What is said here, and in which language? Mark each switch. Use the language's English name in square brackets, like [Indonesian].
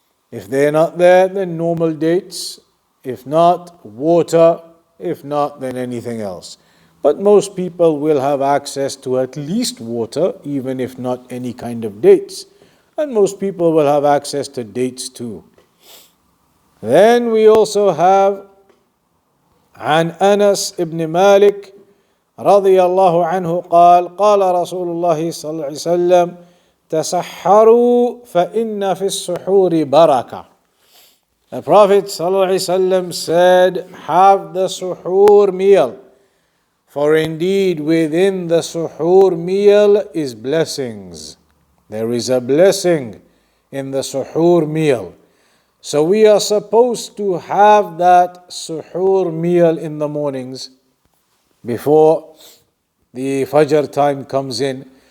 [English] If they're not there, then normal dates. If not, water. If not, then anything else. But most people will have access to at least water, even if not any kind of dates. And most people will have access to dates too. [Arabic] Then we also have عن أنس ابن مالك رضي الله عنه قال قال رسول الله صلى الله عليه وسلم تسحروا فإن في السحور بركة. [English] The Prophet ﷺ said, have the suhoor meal, for indeed within the suhoor meal is blessings. There is a blessing in the suhoor meal. So we are supposed to have that suhoor meal in the mornings before the Fajr time comes in.